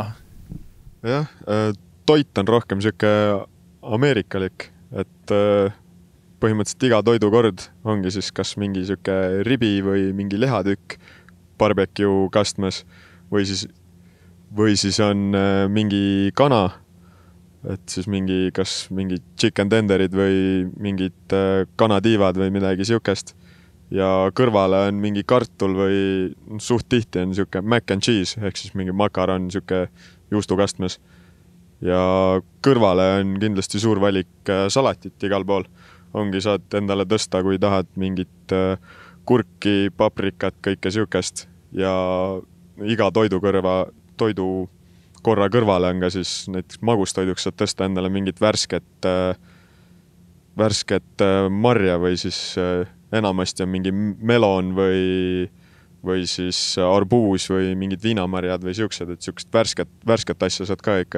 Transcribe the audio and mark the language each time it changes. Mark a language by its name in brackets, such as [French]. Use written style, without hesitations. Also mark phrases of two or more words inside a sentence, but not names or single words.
[Estonian] Jah, toit on rohkem siuke ameerikalik, et põhimõtteliselt iga toidukord ongi siis kas mingi siuke ribi või mingi lihatükk barbecue kastmes või siis on mingi kana, et siis kas mingi [English] chicken tenderid [Estonian] või mingid kanatiivad või midagi siukest. Ja kõrvale on mingi kartul või suht tihti on siuke [English] mac and cheese, [Estonian] ehk siis mingi makaron siuke juustukastmes. Ja kõrvale on kindlasti suur valik salatit igal pool. Ongi saad endale tõsta, kui tahad mingit kurki, paprikat, kõike siukest. Ja iga toidukorra kõrvale on ka siis näiteks magustoiduks saad tõsta endale mingit värsket marja või siis enamasti on mingi melon või siis arbuus või mingid viinamarjad või siuksed, et siukest värsket asja saad ka ikka.